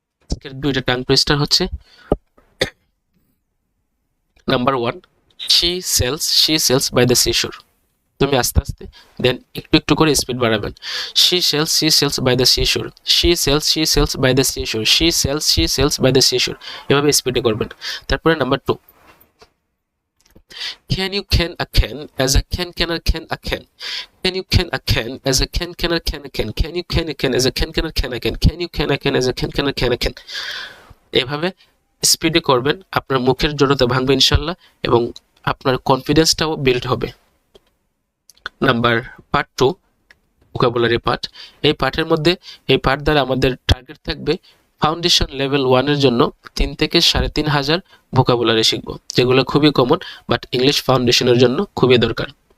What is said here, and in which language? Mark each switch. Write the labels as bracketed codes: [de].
[bn] আজকের 2টা tongue twister হচ্ছে, number 1, [en] She sells by the seashore. [bn] তুমি আস্তে আস্তে দেন একটু একটু করে স্পিড বাড়াবেন। [en] she sells by the seashore, [bn] she sales by the সিশোর, she sales by the সিশোর, এভাবে স্পিডে করবেন। তারপরে number 2, [en] can you can a can as a can a can, can you can a can as a can a can you can a can as a can a can you can a can as a can a can। [bn] এভাবে স্পিডে করবেন, আপনার মুখের জড়তা ভাঙবে ইনশাল্লাহ এবং আপনার কনফিডেন্সটাও বিল্ড হবে। Number part 2, vocabulary part. এই পার্টের মধ্যে, এই পার্ট দ্বারা আমাদের টার্গেট থাকবে ফাউন্ডেশন লেভেল 1 এর জন্য 3 থেকে 3,500 ভোকাবুলারি শিখবো, যেগুলো খুবই কমন বাট ইংলিশ ফাউন্ডেশনের জন্য খুবই দরকার।